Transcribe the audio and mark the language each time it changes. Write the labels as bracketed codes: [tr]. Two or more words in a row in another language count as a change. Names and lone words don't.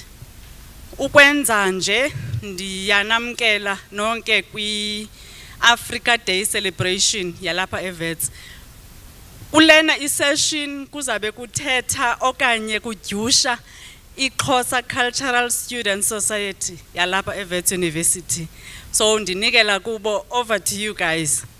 [xh] Ukwenza nje ndiyanamkela nonke kwi- [en] Africa Day celebration [xh] yalapha eWits. Kulena isession kuzabe kuthetha okanye kudyusha iXhosa Cultural Student Society yalapha eWits University. So ndinikela kubo, [en] over to you guys.